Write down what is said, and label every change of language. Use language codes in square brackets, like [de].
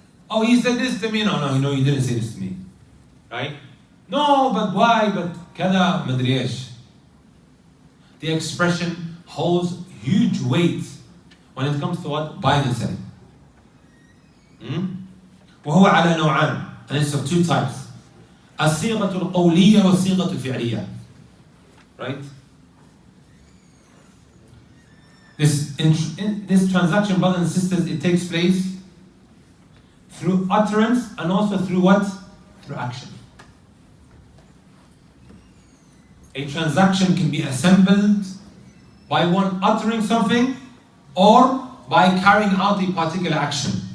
[en] Oh, he said this to me. No, you didn't say this to me. Right? No, but why? But [ar] kada madri ايش. [en] The expression holds huge weight when it comes to what? Buying and selling. [ar] وهو على نوعان, [en] and it's of two types. [ar] الصيغة القولية والصيغة الفعلية. [en] Right? This transaction, brothers and sisters, it takes place through utterance and also through what? Through action. A transaction can be assembled by one uttering something or by carrying out a particular action.